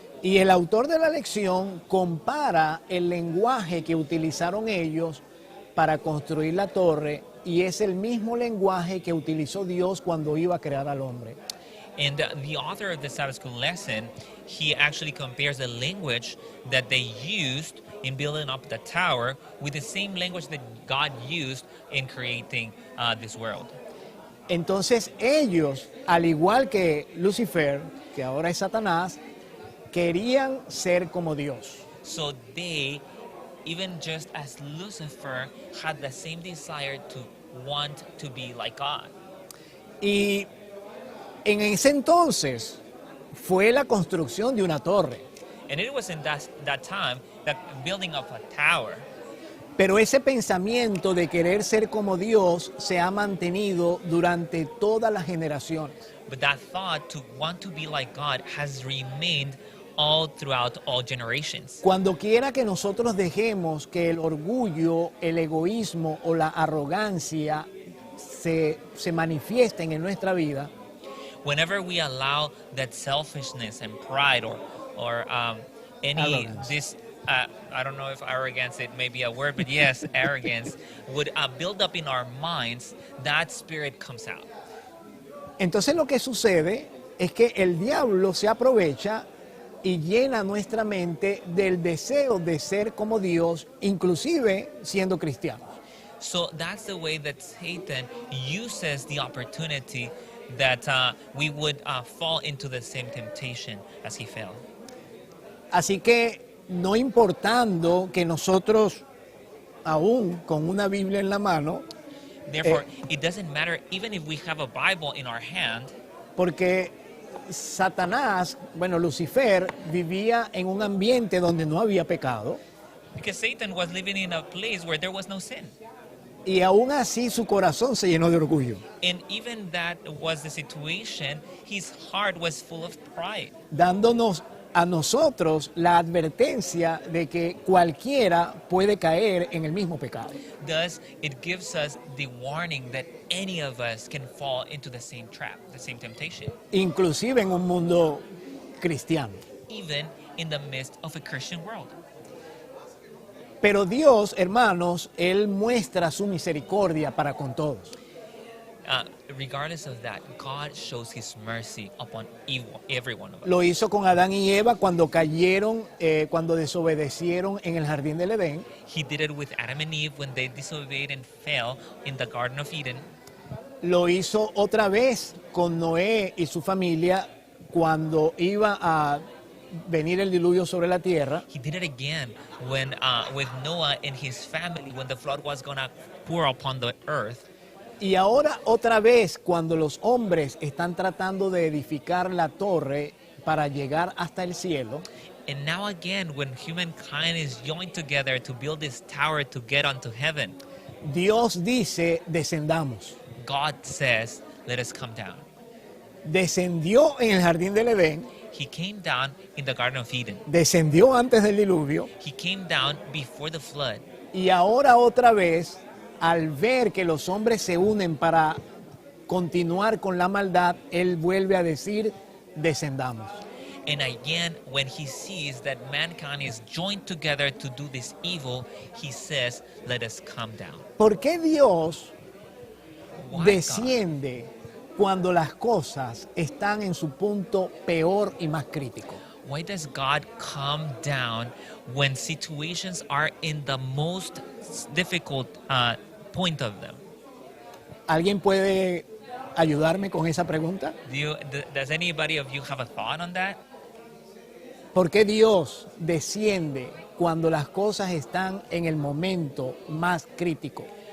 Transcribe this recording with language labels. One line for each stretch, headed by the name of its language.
Spanish: Y el autor de la lección compara el lenguaje que utilizaron ellos para construir la torre y es el mismo lenguaje que utilizó Dios cuando iba a crear al hombre.
English: And the author of the Sabbath School lesson, he actually compares the language that they used in building up the tower with the same language that God used in creating this world.
Spanish: Entonces ellos, al igual que Lucifer, que ahora es Satanás, querían ser como Dios.
English: So they, even just as Lucifer, had the same desire to want to be like God.
Spanish: Y en ese entonces fue la construcción de una torre.
English: And it was in that time that building of a tower.
Spanish: Pero ese pensamiento de querer ser como Dios se ha mantenido durante todas las generaciones.
English: But that thought to want to be like God has remained all throughout all generations.
Spanish: Cuando quiera que nosotros dejemos que el orgullo, el egoísmo o la arrogancia se manifiesten en nuestra vida,
English: Whenever we allow that selfishness and pride or any Arrogance. this I don't know if arrogance it may be a word, but yes, arrogance would build up in our minds, that spirit comes out.
Spanish: entonces lo que sucede es que el diablo se aprovecha y llena nuestra mente del deseo de ser como Dios, inclusive siendo cristianos.
English: So that's the way that Satan uses the opportunity that we would fall into the same temptation as he fell.
Spanish: Así que no importando que nosotros, aún con una Biblia en la mano,
English: Therefore, it doesn't matter even if we have a Bible in our hand,
Spanish: porque Satanás, bueno, Lucifer, vivía en un ambiente donde no había pecado
English: Because Satan was living in a place where there was no sin.
Spanish: y aún así su corazón se llenó de orgullo,
English: And even that was the situation, his heart was full of pride,
Spanish: dándonos a nosotros la advertencia de que cualquiera puede caer en el mismo pecado.
English: Thus, it gives us the warning that any of us can fall into the same trap, the same temptation,
Spanish: Inclusive en un mundo cristiano.
English: even in the midst of a Christian world.
Spanish: Pero Dios, hermanos, Él muestra su misericordia para con todos.
English: Regardless of that, God shows His mercy upon every one of us.
Spanish: Lo hizo con Adán y Eva cuando cayeron, cuando desobedecieron en el jardín del Edén.
English: He did it with Adam and Eve when they disobeyed and fell in the Garden of Eden.
Spanish: Lo hizo otra vez con Noé y su familia cuando iba a venir el diluvio sobre la tierra.
English: He did it again when with Noah and his family when the flood was gonna pour upon the earth.
Spanish: Y ahora otra vez cuando los hombres están tratando de edificar la torre para llegar hasta el cielo.
English: And now again, when humankind is joined together to build this tower to get onto heaven,
Spanish: Dios dice, descendamos.
English: God says, let us come down.
Spanish: Descendió en el jardín del Edén,
English: He came down in the Garden of Eden.
Spanish: descendió antes del diluvio
English: He came down before the flood.
Spanish: y ahora otra vez, al ver que los hombres se unen para continuar con la maldad, Él vuelve a decir, descendamos.
English: And again, when he sees that mankind is joined together to do this evil, he says, let us come down.
Spanish: ¿Por qué Dios
English: Why God?
Spanish: desciende cuando las cosas están en su punto peor y más crítico?
English: Why does God come down when situations are in the most difficult point of them?
Spanish: ¿Alguien puede ayudarme con esa pregunta?
English: Does anybody of you have a thought on that?
Spanish: ¿Por qué Dios desciende cuando las cosas están en el momento más crítico?